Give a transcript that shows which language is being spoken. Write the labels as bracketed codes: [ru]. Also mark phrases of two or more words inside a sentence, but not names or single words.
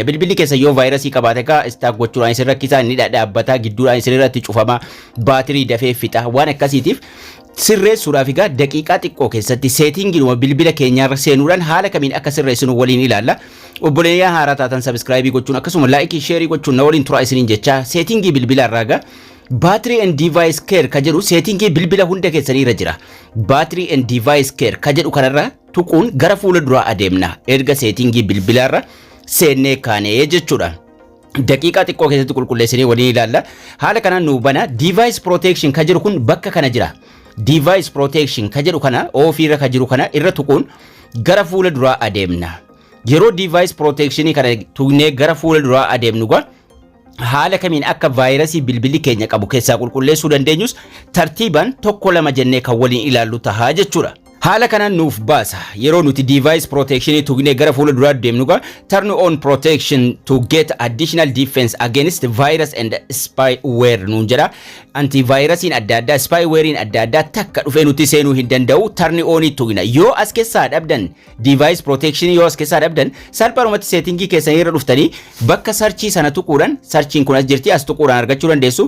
[om] Bilbilli keessa yoo vaayirasii qabaate ka istaak gochuudhaan isin rakkisaa inni dhaabbataa gidduudhaan isin irratti cufama baatirii dafee fixa waan akkasiitiif sirreessuudhaaf egaa daqiiqaa xiqqoo keessatti seetingiidhuma bilbila keenyaarra seenuudhaan haala kamiin akka sirreessinu waliin ilaalla. Obboleeyyaa haaraa taatan subscribe gochuun akkasuma [en] like share [om] gochuun na waliin turaa isiniin jecha seetingii bilbilaarraa egaa [en] battery and device care [om] ka jedhu seetingii bilbila hunda keessanii irra jira. [en] Battery and device care [om] ka jedhu kanarra tuquun gara fuula duraa adeemna erga seetingii bilbilaarra seennee kaanee jechuudha. Daqiiqaa xiqqoo keessatti qulqulleessinee waliin ilaalla. Haala kanaan nu bana [en] device protection [om] ka jedhu kun bakka kana jira. [en] Device protection [om] ka jedhu kana ofiirra ka jiru kana irra tuquun gara fuula duraa adeemna. Yeroo [en] device protection [om] kana tuqnee gara fuula duraa adeemnu haala kamiin akka vaayirasii bilbilli keenya qabu keessaa qulqulleessuu dandeenyus tartiibaan tokko lama jennee kan waliin ilaallu tahaa jechuudha. Haala kanaan nuuf baasa yeroo nuti [en] device protection [om] tuqnee gara fuula duraa deemnu [en] turn on protection to get additional defense against virus and spyware [om] nuun jedha. Antivirasiin adda addaa spywarein adda addaa takka dhufee nuti seenuu hin danda'u [en] turn on [om] tuqna. Yoo as keessaa dhabdan [en] device protection [om] yoo as keessaa dhabdan salphaadhumatti seetingii keessanii irra dhuftanii bakka sarchii sana tuquudhaan sarchiin kun as jirti as tuquudhaan argachuu dandeessu.